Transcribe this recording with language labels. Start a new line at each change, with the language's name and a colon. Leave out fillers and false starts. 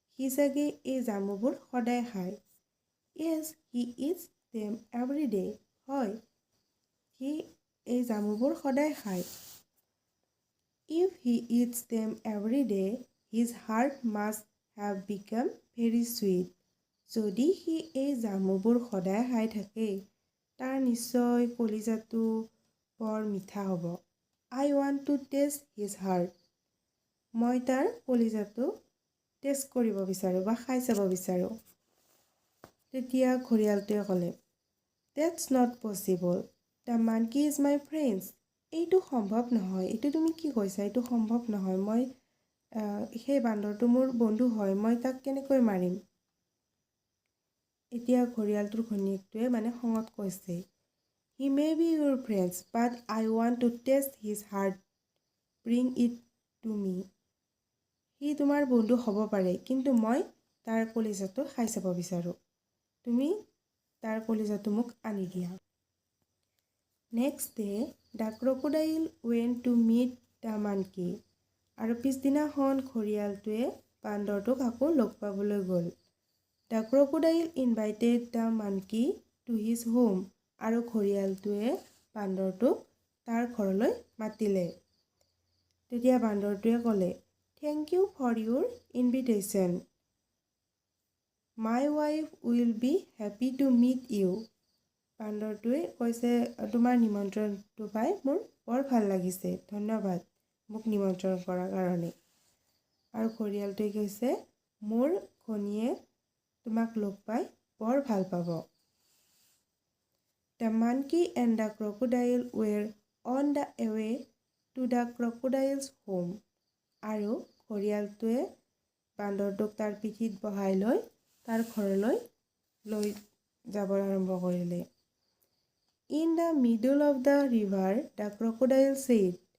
Assamese: সি চাগে এই জামুবোৰ সদায় খায়।
English: Yes, he eats them every day.
Assamese: হয়, সি এই জামুবোৰ সদায় খায়।
English: If he eats them every day, his heart must have become very sweet.
Assamese: যদি সি এই জামুবোৰ সদায় খাই থাকে, তাৰ নিশ্চয় কলিজাটো বৰ মিঠা হ'ব।
English: I want to taste his heart.
Assamese: মই তাৰ কলিজাটো টেষ্ট কৰিব বিচাৰোঁ বা খাই চাব বিচাৰোঁ। তেতিয়া ঘৰিয়ালটোৱে ক'লে,
English: That's not possible. The monkey is my friend.
Assamese: এইটো সম্ভৱ নহয়। এইটো তুমি কি কৈছা? এইটো সম্ভৱ নহয়। মই সেই বান্দৰটো মোৰ বন্ধু হয়। মই তাক কেনেকৈ মাৰিম? এতিয়া ঘৰিয়ালটোৰ ঘৈণীয়েকটোৱে মানে খঙত কৈছে,
English: He may be your friend, but I want to taste his heart. Bring it to me.
Assamese: সি তোমাৰ বন্ধু হ'ব পাৰে, কিন্তু মই তাৰ কলিজাটো খাই চাব বিচাৰোঁ। তুমি তাৰ কলিজাটো মোক আনি দিয়া।
English: Next day, the crocodile went to meet the monkey.
Assamese: আৰু পিছদিনাখন ঘৰিয়ালটোৱে বান্দৰটোক আকৌ লগ পাবলৈ গ'ল।
English: The crocodile invited the monkey to his home.
Assamese: আৰু ঘৰিয়ালটোৱে বান্দৰটোক তাৰ ঘৰলৈ মাতিলে। তেতিয়া বান্দৰটোৱে ক'লে,
English: Thank you for your invitation. My wife will be happy to meet you.
Assamese: বান্দৰটোৱে কৈছে, তোমাৰ নিমন্ত্ৰণটো পাই মোৰ বৰ ভাল লাগিছে। ধন্যবাদ মোক নিমন্ত্ৰণ কৰাৰ কাৰণে। আৰু ঘৰিয়ালটোৱে কৈছে, মোৰ ঘৈণীয়ে তোমাক লগ পাই বৰ ভাল পাব।
English: The monkey and the crocodile were on the way to the crocodile's home.
Assamese: আৰু ঘৰিয়ালটোৱে বান্দৰটোক তাৰ পিঠিত বহাই লৈ তাৰ ঘৰলৈ লৈ যাব আৰম্ভ কৰিলে।
English: In the middle of the river, the crocodile said.